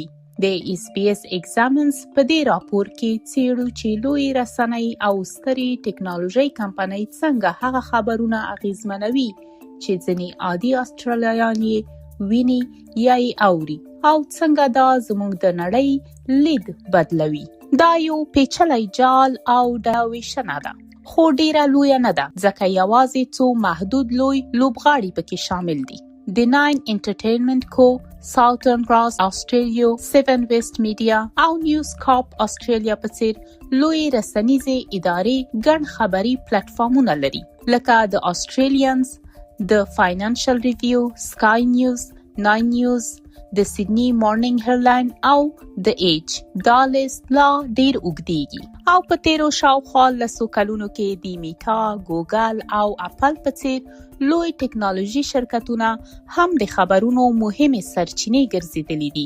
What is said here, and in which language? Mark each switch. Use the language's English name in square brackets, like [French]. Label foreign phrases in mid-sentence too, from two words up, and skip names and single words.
[Pashto] د SBS Examines په دې راپور کې څېړو چې لوی رسنۍ او سترې ټکنالوژۍ کمپنۍ څنګه هغه خبرونه اغیزمنوي چې ځینې عادي استرالیایان یې ویني یا یې اوري او څنګه دا زموږ د نړۍ لید بدلوي. دا یو پیچلی جال او ډاویشنه ده، خو ډیره لویه نه ده ځکه یوازې څو محدود لوی لوبغاړي پکې شامل دي. د 9 Entertainment Co, Southern Cross Australia, 7 West Media او News Corp Australia په څیر لوی رسنیزې ادارې ګڼ خبري پلیټفارمونه لري لکه د Australians، د Financial Review، Sky News، 9 News، د سیدنی مارنینګ هیرلاین او د ایج. دا لیست لا ډیر اوږدیږي او په تیرو شاوخوا لسو کلونو کې د میټا، ګوګل او اپل په څیر لوی ټکنالوژي شرکتونه هم د خبرونو مهمې سرچینې ګرځېدلي دي.